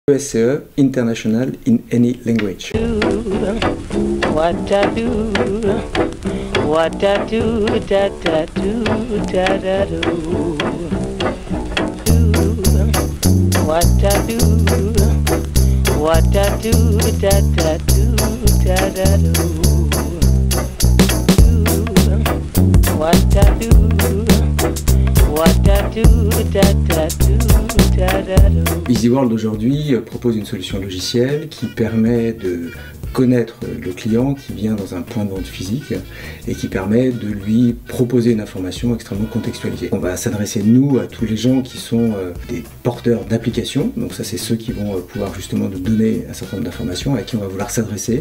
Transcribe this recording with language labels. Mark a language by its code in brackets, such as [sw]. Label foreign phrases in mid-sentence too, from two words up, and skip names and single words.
[en] ESCE International in any language. What I do, what I do, da da do, da da do. What I do, what I do, da da do, da da do. What I do, what I do, da da do, da da do. [fr] EasyWorld aujourd'hui propose une solution logicielle qui permet de connaître le client qui vient dans un point de vente physique et qui permet de lui proposer une information extrêmement contextualisée. On va s'adresser nous à tous les gens qui sont des porteurs d'applications, donc ça c'est ceux qui vont pouvoir justement nous donner un certain nombre d'informations à qui on va vouloir s'adresser.